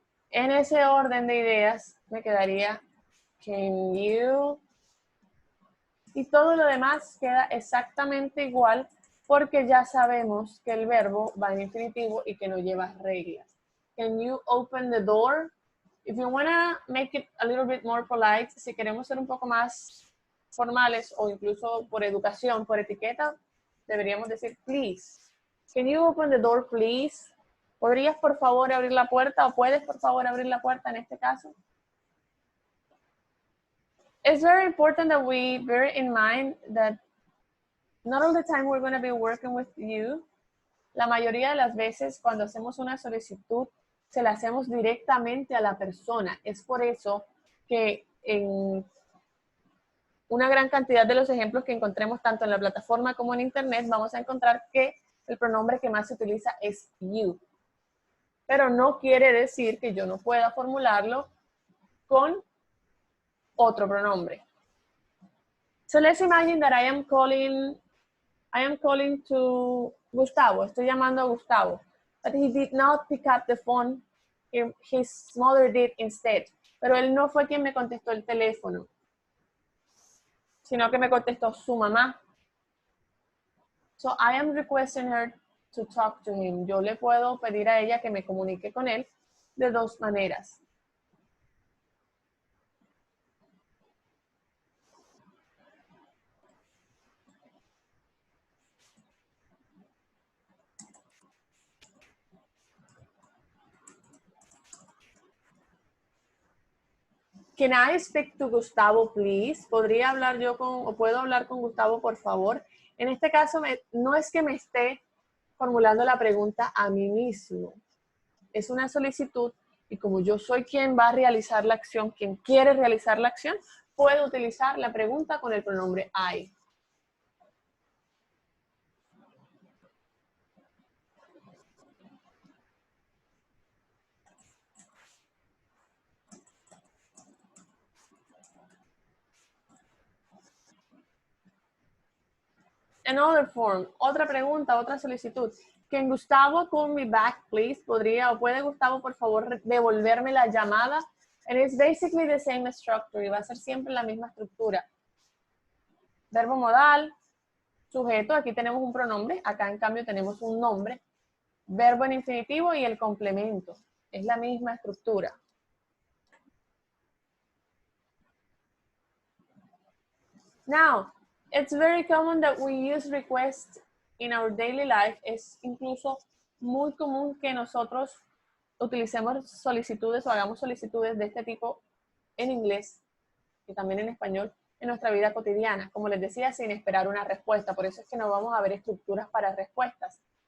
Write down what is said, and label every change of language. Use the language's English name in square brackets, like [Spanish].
[Spanish] En ese orden de ideas me quedaría can you, y todo lo demás queda exactamente igual porque ya sabemos que el verbo va en infinitivo y que no lleva reglas. [English] Can you open the door? If you want to make it a little bit more polite, [Spanish] si queremos ser un poco más formales o incluso por educación, por etiqueta, deberíamos decir please. [English] Can you open the door, please? [Spanish] ¿Podrías por favor abrir la puerta o puedes por favor abrir la puerta en este caso? [English] It's very important that we bear in mind that not all the time we're going to be working with you. [Spanish] La mayoría de las veces cuando hacemos una solicitud se la hacemos directamente a la persona. Es por eso que en una gran cantidad de los ejemplos que encontremos tanto en la plataforma como en internet vamos a encontrar que el pronombre que más se utiliza es you. Pero no quiere decir que yo no pueda formularlo con otro pronombre. [English] So let's imagine that I am calling to Gustavo. [Spanish] Estoy llamando a Gustavo. [English] But he did not pick up the phone. His mother did instead. [Spanish] Pero él no fue quien me contestó el teléfono, sino que me contestó su mamá. [English] So I am requesting her to talk to him. [Spanish] Yo le puedo pedir a ella que me comunique con él de dos maneras. [English] Can I speak to Gustavo, please? [Spanish] ¿Podría hablar yo o puedo hablar con Gustavo, por favor? En este caso, no es que me esté formulando la pregunta a mí mismo. Es una solicitud y como yo soy quien va a realizar la acción, quien quiere realizar la acción, puedo utilizar la pregunta con el pronombre I. [English] Another form, [Spanish] otra pregunta, otra solicitud. [English] Can Gustavo call me back, please? [Spanish] ¿Podría o puede Gustavo, por favor, devolverme la llamada? [English] And it's basically the same structure, [Spanish] y va a ser siempre la misma estructura. Verbo modal, sujeto, aquí tenemos un pronombre, acá en cambio tenemos un nombre. Verbo en infinitivo y el complemento. Es la misma estructura. [English] Now, it's very common that we use request in our daily life. [Spanish] Es incluso muy común que nosotros utilicemos solicitudes o hagamos solicitudes de este tipo en inglés y también en español en nuestra vida cotidiana. Como les decía, sin esperar una respuesta. Por eso es que no vamos a ver estructuras para respuestas.